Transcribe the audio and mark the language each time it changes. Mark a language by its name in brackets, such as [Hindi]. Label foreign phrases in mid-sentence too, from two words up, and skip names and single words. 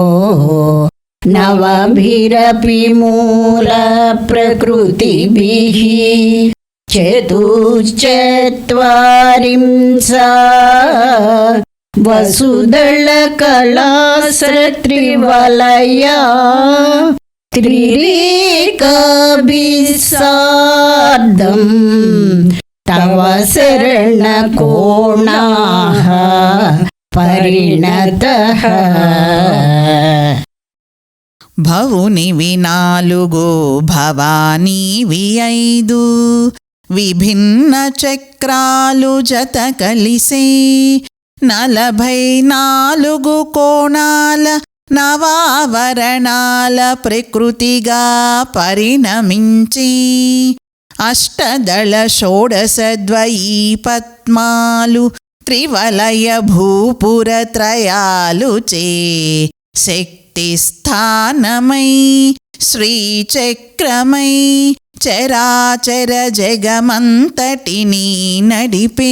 [Sanskrit] नवभिरपि मूलप्रकृतिभिः चतुश्चत्वारिंसा वसुदलकलास्रत्रिवलया त्रिरेकाभिस्सार्धं तव शरणकोणाः परिणतः। [Telugu] భవునివి నాలుగు భవానీవి ఐదు విభిన్న చక్రాలు జత కలిసే 44 కోణాల నవావరణాల ప్రకృతిగా పరిణమించి అష్టదళ షోడశద్వయీ పద్మాలు త్రివలయ భూపురత్రయాలు చే శక్తి స్థానమై శ్రీచక్రమై చరాచర జగమంతటిని నడిపే.